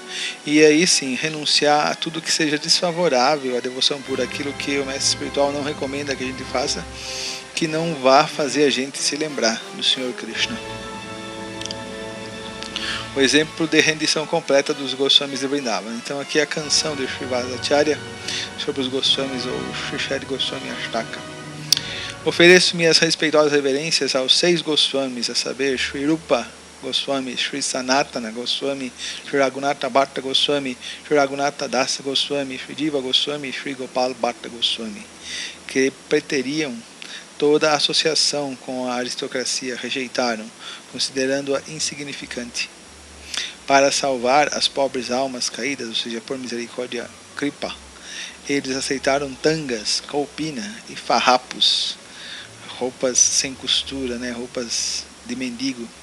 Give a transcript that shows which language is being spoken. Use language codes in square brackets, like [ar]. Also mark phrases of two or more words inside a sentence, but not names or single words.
[pt] E aí sim, renunciar a tudo que seja desfavorável à devoção pura, aquilo que o mestre espiritual não recomenda que a gente faça, que não vá fazer a gente se lembrar do Senhor Krishna. O exemplo de rendição completa dos Goswamis de Vrindavan. Então aqui é a canção de Srivasacharya sobre os Goswamis, ou Sri Goswami Ashtaka. Ofereço minhas respeitosas reverências aos 6 Goswamis, a saber, Sri Rupa Goswami, Sri Sanatana Goswami, Sri Raghunatha Bhatta Goswami, Sri Raghunatha Dasa Goswami, Sri Jiva Goswami e Sri Gopal Bhatta Goswami, que preteriam toda a associação com a aristocracia, rejeitaram, considerando-a insignificante. Para salvar as pobres almas caídas, ou seja, por misericórdia kripa, eles aceitaram tangas, kaupina e farrapos, roupas sem costura, roupas de mendigo,